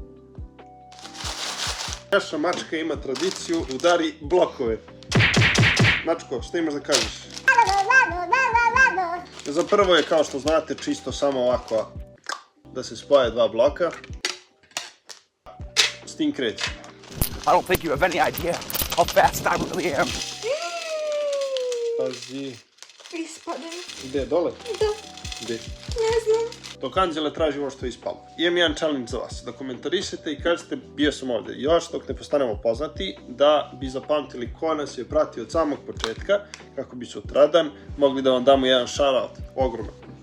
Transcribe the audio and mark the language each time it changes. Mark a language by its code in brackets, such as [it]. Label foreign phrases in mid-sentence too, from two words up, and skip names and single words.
[sr] Naša mačka ima tradiciju, udari blokove. Mačko, šta imaš da kažeš? Za prvo je, kao što znate, čisto samo ovako da se spoje 2 bloka. S tim kreće. [en] I don't think you have any idea how fast I really am. [sr] Pazi. Ispadem. Gde, dole? Da. Gde? Ne znam. Dok Anđele traži ovo što je ispalo. Imam jedan challenge za vas, da komentarišete i kažete bio sam ovdje. Još dok ne postanemo poznati, da bi zapamtili ko nas je pratio od samog početka, kako bi sutradan mogli da vam damo jedan shoutout, ogroman.